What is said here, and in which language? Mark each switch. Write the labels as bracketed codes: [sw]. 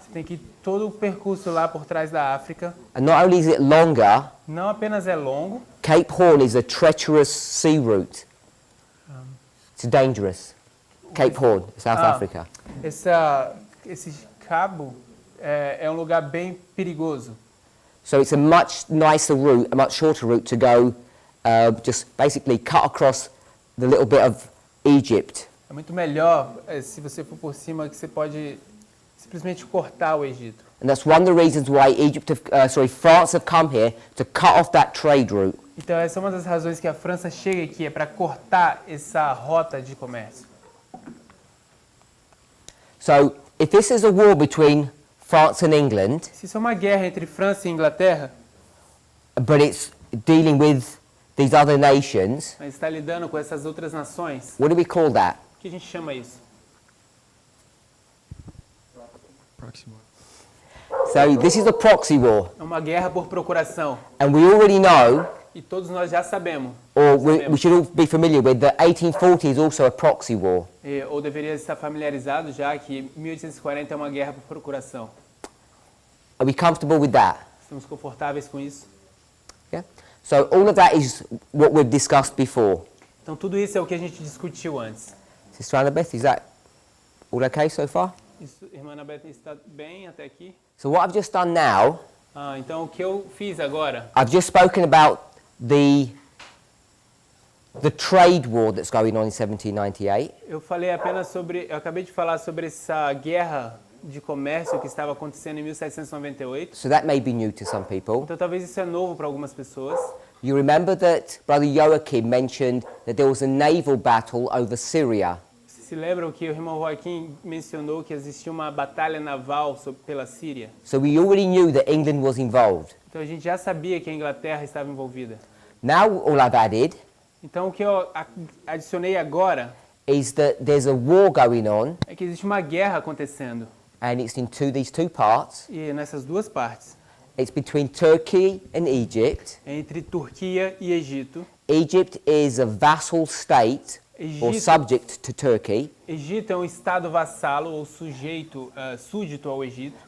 [pt] Você tem que ir todo o percurso lá por trás da África. [en] And not only is it longer, [pt] Não apenas é longo, [en] Cape Horn is a treacherous sea route. It's dangerous. Cape Horn, South Africa. [pt] esse cabo é um lugar bem perigoso. [en] So it's a much nicer route, a much shorter route to go, just basically cut across the little bit of Egypt. [pt] É muito melhor se você for por cima que você pode simplesmente cortar o Egito. [en] And that's one of the reasons why France have come here to cut off that trade route. [pt] Então essa é uma das razões que a França chega aqui, é para cortar essa rota de comércio. [en] So if this is a war between France and England, [pt] Se isso é uma guerra entre França e Inglaterra, [en] but it's dealing with these other nations, [pt] mas está lidando com essas outras nações, [en] what do we call that? [pt] o que a gente chama isso? [en] Proxy war. So this is a proxy war, [pt] É uma guerra por procuração. [en] and we already know, [pt] E todos nós já sabemos, [en] or we should all be familiar with, that 1840 is also a proxy war. [pt] ou deveria estar familiarizado já, que 1840 é uma guerra por procuração. [en] Are we comfortable with that? [pt] Estamos confortáveis com isso? [en] Yeah. So all of that is what we've discussed before. [pt] Então tudo isso é o que a gente discutiu antes. [en] Sister Annabeth, is that all okay so far? [pt] Isso, irmã Anabeth, está bem até aqui? [en] So what I've just done now, [pt] Então o que eu fiz agora, [en] I've just spoken about the trade war that's going on in 1798. [pt] eu falei apenas sobre, eu acabei de falar sobre essa guerra de comércio que estava acontecendo em 1798. [en] So that may be new to some people. [pt] Então talvez isso é novo para algumas pessoas. [en] You remember that Brother Joachim mentioned that there was a naval battle over Syria. [pt] Vocês se lembram que o irmão Joaquim mencionou que existia uma batalha naval pela Síria? [en] So we already knew that England was involved. [pt] Então a gente já sabia que a Inglaterra estava envolvida. [en] Now all I've added [pt] Então o que eu adicionei agora [en] is that there's a war going on, [pt] é que existe uma guerra acontecendo. [en] and it's in these two parts. [pt] E nessas duas partes, [en] It's between Turkey and Egypt. [pt] entre Turquia e Egito. [en] Egypt is a vassal state or [pt] Egito, [en] subject to Turkey, [pt] Egito é um estado vassalo ou sujeito, súdito ao Egito.